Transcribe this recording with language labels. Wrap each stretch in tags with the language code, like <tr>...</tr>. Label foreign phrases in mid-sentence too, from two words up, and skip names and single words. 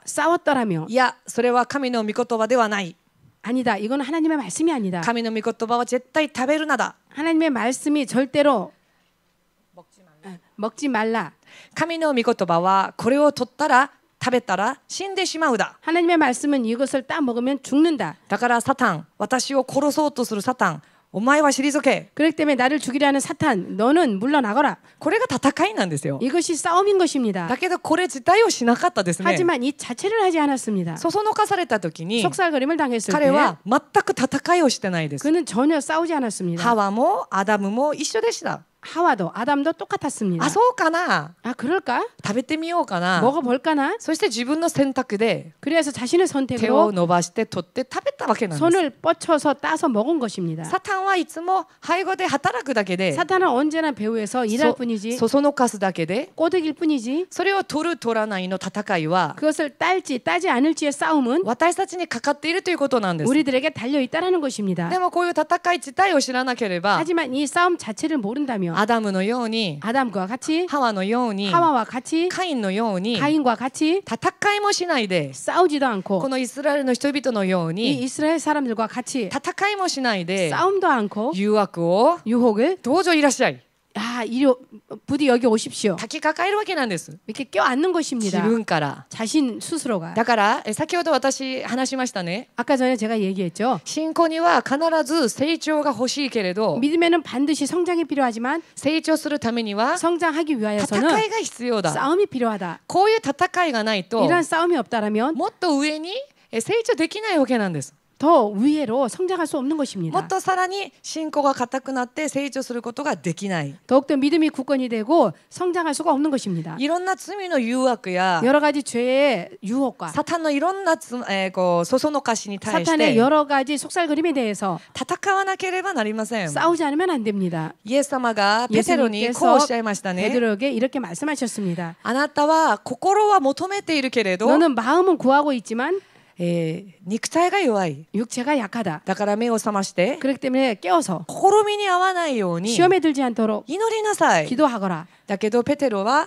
<ko>싸웠더라면</ko> <ja>いやそれは神の御言葉ではない。</ja> <ko>아니다. 이건 하나님의 말씀이 아니다.</ko> <ja>神の御言葉は絶対食べるなだ。</ja> <ko>하나님의 말씀이 절대로 먹지 말라.</ko> <ja>神の御言葉はこれを取ったら食べたら死んでしまうだ。</ja> <ko>하나님의 말씀은 이것을 따 먹으면 죽는다.</ko> <ja>だからサタン、私を殺そうとするサタン、お前は退け。</ja> <ko>그렇기 때문에 나를 죽이려 하는 사탄, 너는 물러나거라.</ko> <ja>これが戦いなんですよ。</ja> <ko>이것이 싸움인 것입니다.</ko> <ja>だけどこれ自体をしなかったですね。</ja> <ko>하지만 이 자체를 하지 않았습니다.</ko> <ja>そそのかされた時に</ja> <ko>속살거림을 당했을</ko> <ja>彼</ja> <ko>때</ko> <ja>は全く戦いをしてないです。</ja> <ko>그는 전혀 싸우지 않았습니다.</ko> <ja>ハワもアダムも一緒でした。</ja> <ko>하와도 아담도 똑같았습니다.</ko> <ja>あ、そうかな。</ja> <ko>아 그럴까?</ko> <ja>食べてみようかな。</ja> <ko>먹어볼까나?</ko> <ja>そして自分の選択で</ja> <ko>그래서 자신의</ko> <ja>手を</ja> <ko>선택으로</ko> <ja>伸ばして取って食べたわけなんです。</ja> <ko>손을 뻗쳐서 따서 먹은 것입니다.</ko> <ja>サタンはいつも背後で働くだけで</ja> <ko>사탄은 언제나 배후에서 일할 뿐이지</ko> <ja>そそのかすだけで</ja> <ko>꼬드길 뿐이지</ko> <ja>それを取る取らないの戦いは</ja> <ko>그것을 딸지 따지 않을지의 싸움은</ko> <ja>私たちにかかっているということなんです。</ja> <ko>우리들에게 달려 있다라는 것입니다.</ko> <ja>でもこういう戦い自体を知らなければ</ja> <ko>하지만 이 싸움 자체를 모른다면</ko> <ja>アダムのように</ja> <ko>아담과 같이</ko> <ja>ハワのように</ja> <ko>하와와 같이</ko> <ja>カインのように</ja> <ko>가인과 같이</ko> <ja>戦いもしないで</ja> <ko>싸우지도</ko> <ja>こ</ja> <ko>않고</ko> <ja>のイスラエルの人々のよう</ja> <ko>이</ko> <ja>に</ja> <ko>이스라엘 사람들과 같이</ko> <ja>戦いもしないで</ja> <ko>싸움도 않고</ko> <ja>誘惑を</ja> <ko>유혹을</ko> <ja>どうぞいらっしゃい</ja> <ko>아 이리 부디 여기 오십시오.</ko> <ja>抱きかかえるわけなんです。</ja> <ko>이렇게 껴안는</ko> <ja>自</ja> <ko>것입니다.</ko> <ja>分から。</ja> <ko>자신 스스로가.</ko> <ja>だから先ほど私話しましたね。</ja> <ko>아까 전에 제가 얘기했죠.</ko> <ja>信仰には必ず成長が欲しいけれど</ja> <ko>믿음에는 반드시 성장이 필요하지만</ko> <ja>成長するためには</ja> <ko>성장하기</ko> <ja>戦</ja> <ko>위하여서는</ko> <ja>いが必要だ。</ja> <ko>싸움이 필요하다.</ko> <ja>こういう戦いがないと</ja> <ko>이러한 싸움이 없다라면</ko> <ja>もっと上に成長できないわけなんです。</ja> <ko>더 위에로 성장할 수 없는</ko> <ja>も</ja> <ko>것입니다.</ko> <ja>っとさらに信仰が固くなって成長することができない。</ja> <ko>더욱더 믿음이 굳건히 되고 성장할 수가 없는 것입니다.</ko> <ja>いろんな罪の誘惑や</ja> <ko>여러 가지 죄의 유혹과</ko> <ja>サタンのいろんなこうそそのかしに対し</ja> <ko>사탄의</ko> <ja>て</ja> <ko>여러 가지 속살그림에 대해서</ko> <ja>戦わなければなりません。</ja> <ko>싸우지 않으면 안 됩니다.</ko> <ja>イエス様がペテロにこうおっしゃいましたね。</ja> <ko>베드로에게 이렇게 말씀하셨습니다.</ko> <ja>あなたは心は求めているけれど</ja> <ko>너는 마음은 구하고 있지만</ko> <ja>肉体が弱い。</ja> <ko>육체가 약하다.</ko> <ja>だから目を覚まして</ja> <ko>그렇기 때문에 깨어서</ko> <ja>試みに合わないように</ja> <ko>시험에 들지 않도록</ko> <ja>祈りなさい。</ja> <ko>기도하거라.</ko> <ja>だけどペテロは</ja>